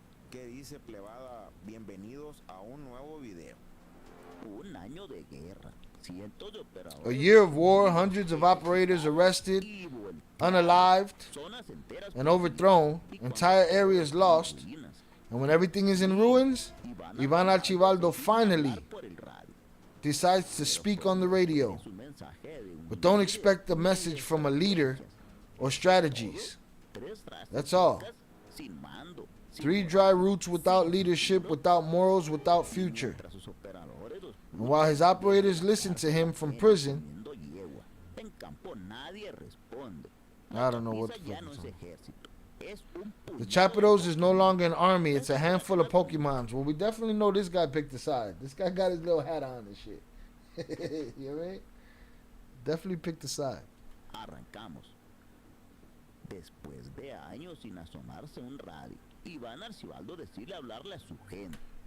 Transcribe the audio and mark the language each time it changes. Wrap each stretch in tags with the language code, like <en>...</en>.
<es>¿Qué dice plebada? Bienvenidos a un nuevo video. Un año de guerra.</es> <en>A year of war, hundreds of operators arrested, unalived, and overthrown, entire areas lost, and when everything is in ruins, Iván Archibaldo finally decides to speak on the radio. But don't expect a message from a leader or strategies. That's all. 3 dry roots without leadership, without morals, without future. And while his operators listen to him from prison, I don't know what the fuck is on. The Chapitos is no longer an army, it's a handful of Pokemons. Well, we definitely know this guy picked a side. This guy got his little hat on and shit. You know what I mean? Definitely picked a side.</en> <es>Arrancamos. Después de años sin asomarse un radio, Iván Archibaldo decide hablarle a su gente.</es>